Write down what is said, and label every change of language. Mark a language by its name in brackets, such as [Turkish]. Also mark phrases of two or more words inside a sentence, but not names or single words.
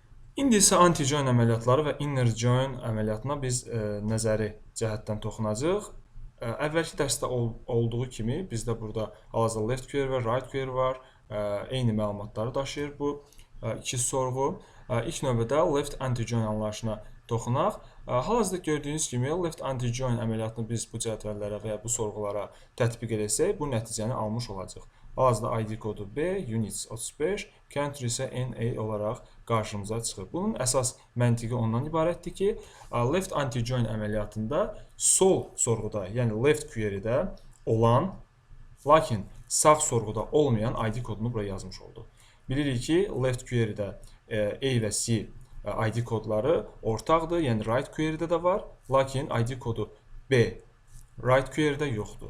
[Azerbaijani] İndi isə anti-join əməliyyatları və [English] inner join [Azerbaijani] əməliyyatına biz nəzəri cəhətdən toxunacağıq. Əvvəlki dərsdə olduğu kimi bizdə burada hal-hazırda [English] left query [Azerbaijani] və [English] right query [Azerbaijani] var. Eyni məlumatları daşıyır bu iki sorğu. İlk növbədə [English] left anti-join [Azerbaijani] anlayışına toxunaq. Hal-hazırda gördüyünüz kimi [English] left anti-join [Azerbaijani] əməliyyatını biz bu cədvəllərə və ya bu sorğulara tətbiq etsək, bu nəticəni almış olacaq. Hal-hazırda ID kodu B, units 35, country isə NA olaraq qarşımıza çıxır. Bunun əsas məntiqi ondan ibarətdir ki, [English] left anti-join [Azerbaijani] əməliyyatında sol sorğuda, yəni [English] left query- [Azerbaijani] də olan, lakin sağ sorğuda olmayan ID kodunu buraya yazmış oldu. Bilirik ki, [English] left query- [Azerbaijani] də A və C ID kodları ortaqdır, yəni [English] right query- [Azerbaijani] də də var, lakin ID kodu B [English] right query- [Azerbaijani] də yoxdur.